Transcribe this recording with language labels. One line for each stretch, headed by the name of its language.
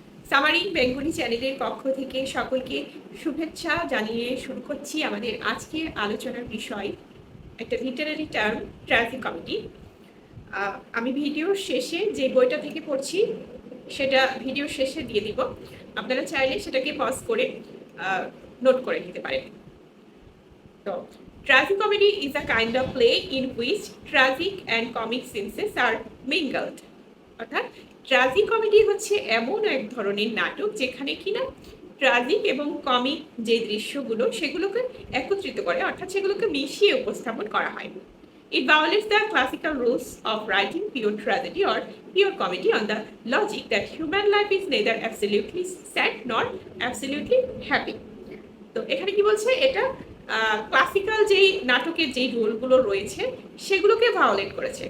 Bangla: সামারিং Bengali চ্যানেলের পক্ষ থেকে সকলকে শুভেচ্ছা জানিয়ে শুরু করছি আমাদের আজকের আলোচনার বিষয়, একটা লিটারারি টার্ম, ট্র্যাজিকমেডি। আমি ভিডিওর শেষে যে বইটা থেকে পড়ছি সেটা ভিডিওর শেষে দিয়ে দিব, আপনারা চাইলে সেটাকে পজ করে নোট করে নিতে পারেন।
English: তো tragicomedy is a kind of play in which tragic and comic senses are mingled.
Bangla: অর্থাৎ ট্রাজিকমেডি হচ্ছে এমন এক ধরনের নাটক যেখানে কিনা ট্রাজিক এবং কমিক যে দৃশ্যগুলো সেগুলোকে একত্রিত করে, অর্থাৎ সেগুলোকে মিশিয়ে উপস্থাপন করা হয়।
English: It violates the classical rules of writing pure tragedy or pure comedy on the logic that human life is neither absolutely sad nor absolutely happy.
Bangla: তো এখানে কি বলছে, এটা ক্লাসিক্যাল যেই নাটকের যেই রুলগুলো রয়েছে সেগুলোকে ভায়োলেট করেছে।